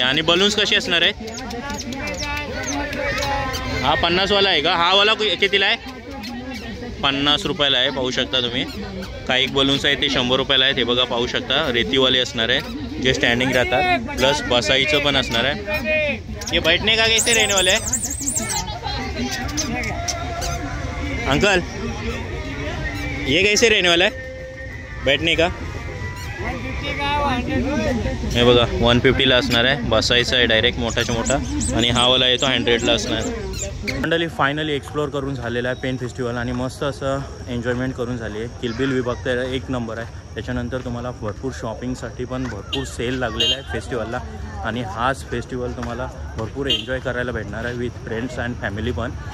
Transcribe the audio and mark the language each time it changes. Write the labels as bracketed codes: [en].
[mr] आणि बलून्स कसे असणार आहे? हा 50वाला आहे का? हा वाला कितीला आहे? 50 रुपयाला आहे. पाहू शकता तुम्ही. काही बलून्स आहेत ते 100 रुपयाला आहेत. हे बघा पाहू शकता. रेतीवाले असणार आहे जे स्टँडिंग राहतात. प्लस बसाईचं पण असणार आहे. [hi] हे बैठने का कैसे रहने वाले है अंकल? ये कैसे रहने वाला है बैठने का? [mr] हे बघा 150ला असणार आहे, बसायचं आहे डायरेक्ट मोठाच्या मोठा, आणि हा वाला येतो 100ला असणार. मंडळी फायनली एक्सप्लोअर करून झालेला आहे पेन फेस्टिवल, आणि मस्त असं एन्जॉयमेंट करून झाली आहे. किलबिल विभाग तर एक नंबर आहे. त्याच्यानंतर तुम्हाला भरपूर शॉपिंगसाठी पण भरपूर सेल लागलेला आहे फेस्टिवलला, आणि हाच फेस्टिवल तुम्हाला भरपूर एन्जॉय करायला भेटणार आहे विथ फ्रेंड्स अँड फॅमिली पण.